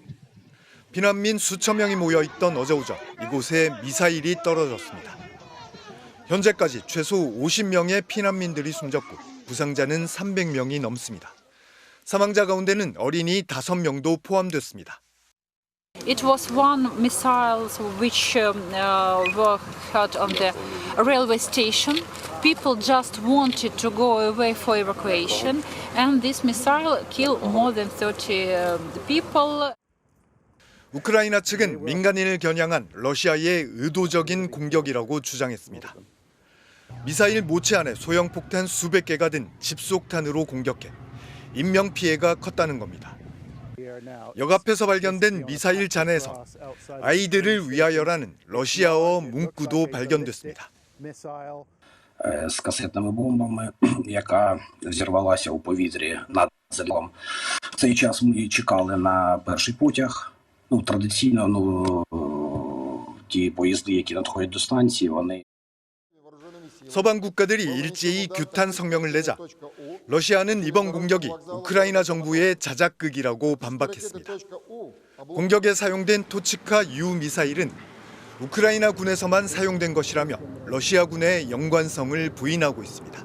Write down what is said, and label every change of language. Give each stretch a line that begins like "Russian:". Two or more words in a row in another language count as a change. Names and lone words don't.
Korean: 피난민 수천 명이 모여있던 어제 오전 이곳에 미사일이 떨어졌습니다. 현재까지 최소 50명의 피난민들이 숨졌고 부상자는 300명이 넘습니다. 사망자 가운데는 어린이 5명도 포함됐습니다.
English: It was one missile which were hit on the railway station. People just wanted to go away for evacuation, and this missile killed more than 30 people.
Korean: 우크라이나 측은 민간인을 겨냥한 러시아의 의도적인 공격이라고 주장했습니다. 미사일 모체 안에 소형 폭탄 수백 개가 든 집속탄으로 공격해 인명 피해가 컸다는 겁니다. 역 앞에서 발견된 미사일 잔해에서 아이들을 위하여라는 러시아어 문구도 발견됐습니다.
Ukrainian: З касетними бомбами, яка зірвалася у повітрі над селом. В цей час ми чекали на перший потяг. Традиційно, ті поїзди, які надходять до станції, вони
Korean: 서방 국가들이 일제히 규탄 성명을 내자 러시아는 이번 공격이 우크라이나 정부의 자작극이라고 반박했습니다. 공격에 사용된 토치카 U 미사일은 우크라이나 군에서만 사용된 것이라며 러시아군의 연관성을 부인하고 있습니다.